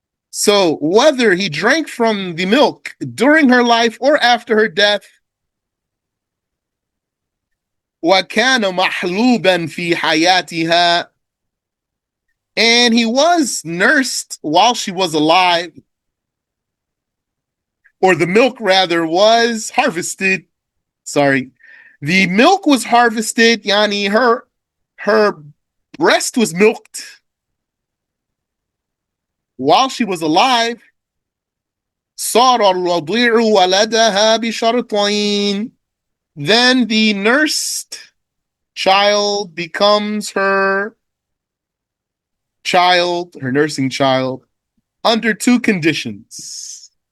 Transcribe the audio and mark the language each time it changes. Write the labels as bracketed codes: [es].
[en] So whether he drank from the milk during her life or after her death, [ar] وَكَانَ مَحْلُوبًا فِي حَيَاتِهَا, [en] and he was nursed while she was alive, or the milk rather was harvested. Sorry, the milk was harvested, yani her breast was milked while she was alive. [ar] صار الرضيع ولدها بشرطين. [en] Then the nursed child becomes her child, her nursing child, under 2 conditions.